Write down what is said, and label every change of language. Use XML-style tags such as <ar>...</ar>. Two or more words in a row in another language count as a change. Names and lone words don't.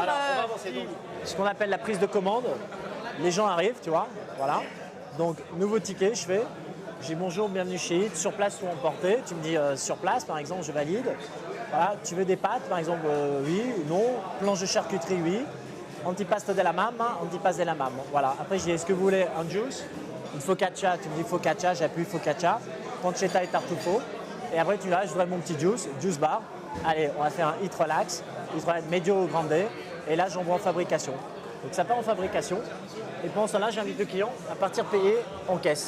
<fr>Alors, on va avancer donc. Ce qu'on appelle la prise de commande. Les gens arrivent, tu vois, voilà. Donc, nouveau ticket, je fais. J'ai bonjour, bienvenue chez Hit, sur place ou emporté. Tu me dis sur place, par exemple, je valide. Voilà. Tu veux des pâtes, par exemple, oui, non. Planche de charcuterie, oui.</fr> <it>Antipasto della mamma, antipasto della mamma.</it> <fr>Voilà. Après, je dis, est-ce que vous voulez un juice, une focaccia? Tu me dis focaccia, j'appuie focaccia. Pancetta et tartufo. Et après, tu dis, je voudrais mon petit juice bar. Allez, on va faire un hit relax medio grande. Et là, j'envoie en fabrication. Donc ça part en fabrication. Et pendant ce temps-là, j'invite le client à partir payer en caisse.</fr>